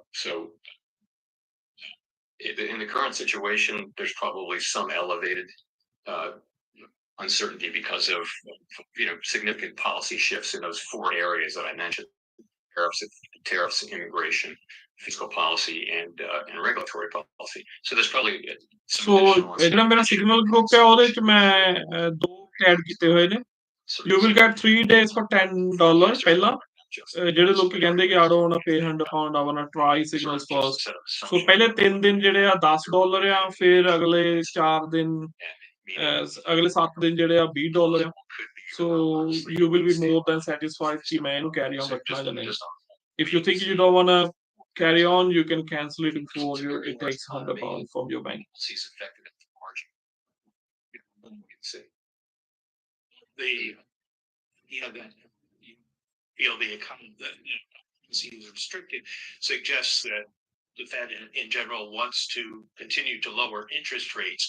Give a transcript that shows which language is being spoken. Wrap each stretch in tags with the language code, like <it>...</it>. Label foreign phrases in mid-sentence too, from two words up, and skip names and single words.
<en>So in the current situation, there's probably some elevated uncertainty because of significant policy shifts in those 4 areas that I mentioned: tariffs, immigration, fiscal policy, and regulatory policy. So there's probably</en> <pa>ਜਿਹੜਾ ਮੇਰਾ ਸਿਗਨਲ ਗਰੁੱਪ ਹੈ ਉਹਦੇ ਚ ਮੈਂ 2 ਐਡ ਕੀਤੇ ਹੋਏ ਨੇ।</pa> <en>You will get 3 days for $10</en> <pa>ਪਹਿਲਾਂ, ਜਿਹੜੇ ਲੋਕੀ ਕਹਿੰਦੇ ਕਿ</pa> <en>I don't wanna pay £100, I wanna try signals first.</en> <pa>So ਪਹਿਲੇ 3 ਦਿਨ ਜਿਹੜੇ ਆ $10 ਆ, ਫਿਰ ਅਗਲੇ 4 ਦਿਨ ਅਗਲੇ 7 ਦਿਨ ਜਿਹੜੇ ਆ $20 ਆ.</pa> <en>So you will be more than satisfied</en> <pa>ਕਿ ਮੈਂ ਇਹਨੂੰ</pa> <en>carry on</en> <pa>ਰੱਖਣਾ ਜਾਂ ਨਹੀਂ.</pa> <en>If you think you don't wanna carry on, you can cancel it before it takes £100 from your bank. That you feel the economy that is restricted suggests that the Fed in general wants to continue to lower interest rates.</en>